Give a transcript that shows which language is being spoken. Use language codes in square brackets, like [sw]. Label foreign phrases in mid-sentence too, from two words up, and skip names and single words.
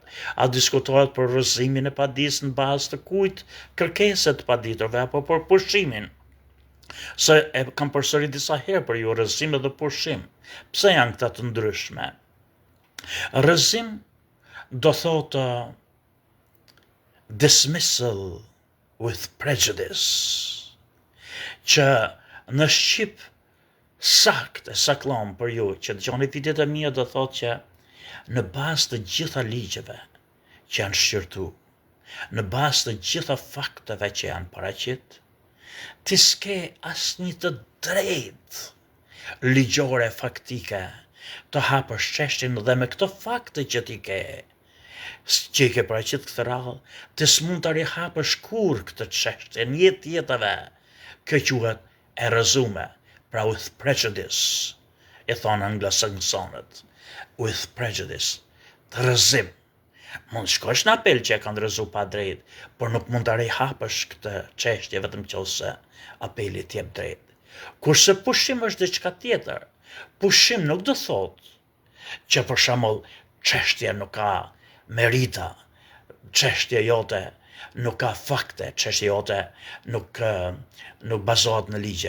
[sq] A diskutohet për rrëzimin e padisë në bazë të kujt kërkesat të paditurve apo për pushimin? Se e kam përsëri disa herë për ju, rrëzim dhe pushim. Pse janë këta të ndryshme? Rrëzim do thotë [en] dismissal with prejudice, [sq] që në Shqip sakt e saklon për ju, që dëgjoni vitet e mia, do thotë që në bazë të gjitha ligjeve që janë shqyrtu, në bazë të gjitha fakteve që janë paraqit, ti s'ke asnjë të drejtë ligjore faktike të hapësh çështjen dhe me këto fakte që ti ke, që i ke paraqit këtë radhë, ti s'mund të rihapësh kur këtë çështje në jetëve. Kjo quhet e rrëzume, pra [en] with prejudice, [sq] e thonë anglosaksonët, [en] with prejudice, [sq] të rrëzim. Mund shkosh në apel që e kanë rrëzu pa drejt, por nuk mund të rihapësh këtë çështje vetëm nëse apeli të jep drejt. Kurse pushim është diçka tjetër. Pushim nuk do thotë që për shembull çështja nuk ka merita, çështja jote nuk ka fakte, çështja jote nuk bazohet në ligje.